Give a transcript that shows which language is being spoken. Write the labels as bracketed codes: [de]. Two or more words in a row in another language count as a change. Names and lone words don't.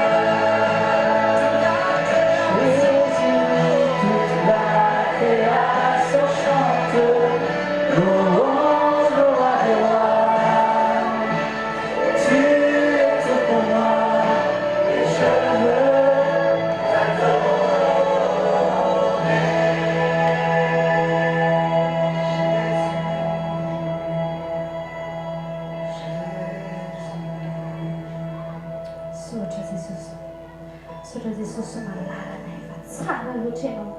[fr] Jésus, toute la création chante, louange au roi des rois. Tu es tout pour moi, et je veux t'adorer. [mg] Sotra Jesus malala na efa tsara loatra ianao.